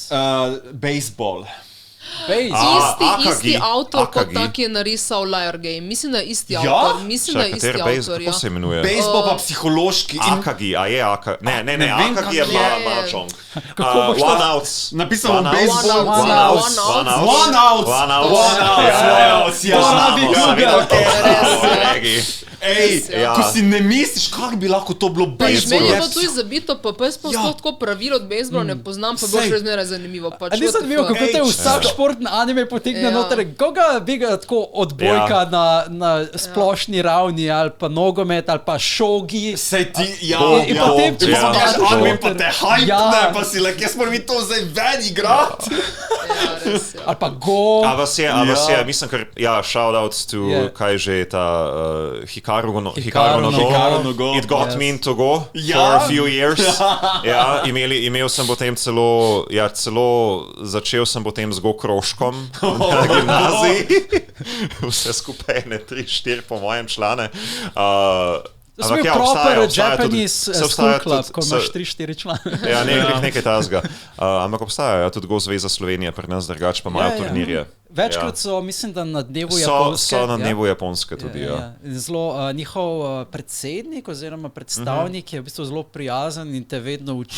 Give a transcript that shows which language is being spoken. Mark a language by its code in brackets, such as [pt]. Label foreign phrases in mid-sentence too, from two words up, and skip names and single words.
[sl] Baseball. Isti avtor kot tak je narisal Liar Game. Mislim, da je isti avtor. Mislim, da je isti avtor, ja. Kako se imenuje? Baseball pa psichološki. Akagi, a je Akagi? Ne, Akagi je Mahjong. One Outs. Napisal bom baseball. One Outs. Ej, ko si ne misliš, kako bi lahko to bilo baseball. Meni je bilo tu zabito, pa jaz pa tako pravil od baseballa ne poznam, pa bo še razmeraj zanimivo. A ni zanimivo, kako te vsak športni anime potegne noter, koga bi ga tako odbojka na splošni ravni, ali pa nogomet, ali pa šogi. Sej ti, in potem, če si daš anime, pa te hype, pa si like, jaz moram mi to zdaj ven igrati. Ali pa go. A vas je, mislim, ker, [en] shoutouts to, [sl] kaj že je ta Hikaru no Go. [en] It got me into go for a few years. [sl] Ja, imel sem potem celo začel sem potem z go krožkom na gimnaziji. Vse skupaj 3-4 po mojem člane. To sem bil [en] proper Japanese school club, [sl] ko imaš 3-4 člane. Ja, nekaj tazga. Ampak obstajajo tudi Go Zveza Slovenije, pri nas drugač pa imajo turnirje. Večkrat so, mislim, da na dnevu Japonske. So na dnevu Japonske tudi, ja. Zelo, njihov predsednik oziroma predstavnik je v bistvu zelo prijazen in te vedno uči.